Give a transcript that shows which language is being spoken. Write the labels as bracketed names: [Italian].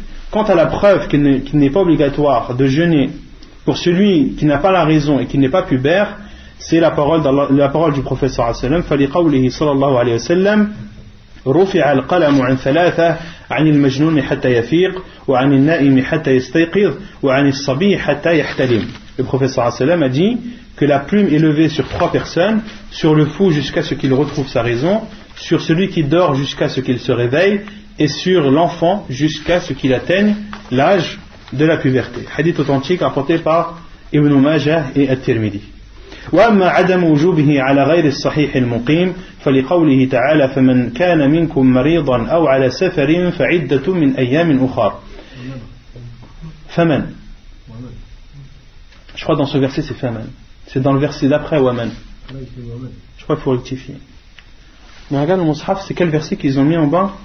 [French] Quant à la preuve qu'il n'est pas obligatoire de jeûner pour celui qui n'a pas la raison et qui n'est pas pubère, c'est la parole du prophète sallallahu alayhi wa sallam, [Arabic] فلقوله صلى الله عليه وسلم رفع القلم عن ثلاثة عن المجنون حتى يفيق وعن النائم حتى يستيقظ وعن الصبي حتى يحتلم. [French] Le prophète sallallahu alayhi wa sallam a dit que la plume est levée sur 3 personnes, sur le fou jusqu'à ce qu'il retrouve sa raison, sur celui qui dort jusqu'à ce qu'il se réveille, et sur l'enfant jusqu'à ce qu'il atteigne l'âge de la puberté. Hadith authentique rapporté par Ibn Majah et At-Tirmidhi. [Arabic] وأما عدم وجوبه على غير الصحيح المقيم فلقوله تعالى فمن كان منكم مريضا أو على سفر فعدة من أيام أخر. فمن. [French] Je crois dans ce verset c'est faman. C'est dans le verset d'après waman. Je crois qu'il faut rectifier. Mais regarde le Mus'haf, c'est quel verset qu'ils ont mis en bas?